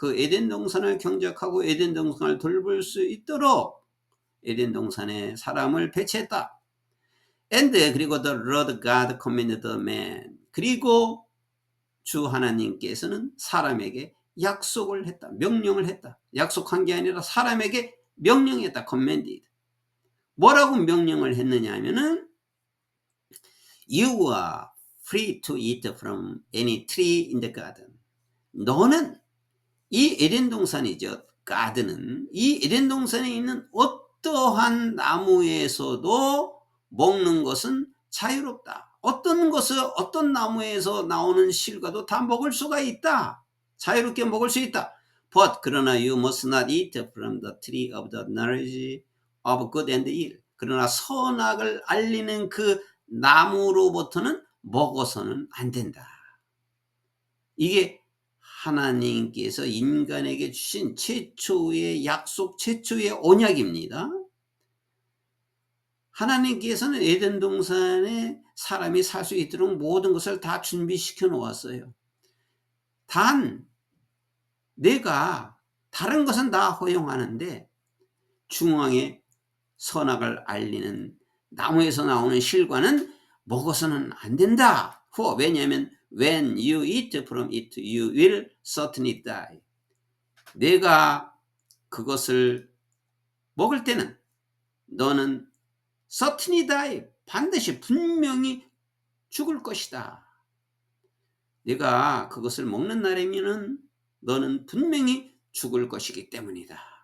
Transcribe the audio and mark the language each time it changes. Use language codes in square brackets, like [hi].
[ko] 그 에덴 동산을 경작하고 에덴 동산을 돌볼 수 있도록 에덴 동산에 사람을 배치했다. [en] And [ko] 그리고 [en] the Lord God commanded the man. [ko] 그리고 주 하나님께서는 사람에게 약속을 했다. 명령을 했다. 약속한 게 아니라 사람에게 명령했다. [en] commanded. [ko] 뭐라고 명령을 했느냐 하면은 [en] You are free to eat from any tree in the garden. [ko] 너는 이 에덴 동산이죠. 가든은 이 에덴 동산에 있는 어떠한 나무에서도 먹는 것은 자유롭다. 어떤 나무에서 나오는 실과도 다 먹을 수가 있다. 자유롭게 먹을 수 있다. [en] But [ko] 그러나 [en] you must not eat from the tree of the knowledge of good and evil. [ko] 그러나 선악을 알리는 그 나무로부터는 먹어서는 안 된다. 이게 하나님께서 인간에게 주신 최초의 약속, 최초의 언약입니다. 하나님께서는 에덴 동산에 사람이 살 수 있도록 모든 것을 다 준비시켜 놓았어요. 단 내가 다른 것은 다 허용하는데 중앙에 선악을 알리는 나무에서 나오는 실과는 먹어서는 안 된다. 왜냐하면 [en] when you eat from it, you will certainly die. [ko] 내가 그것을 먹을 때는 너는 [en] certainly die, [ko] 반드시 분명히 죽을 것이다. 내가 그것을 먹는 날이면은 너는 분명히 죽을 것이기 때문이다.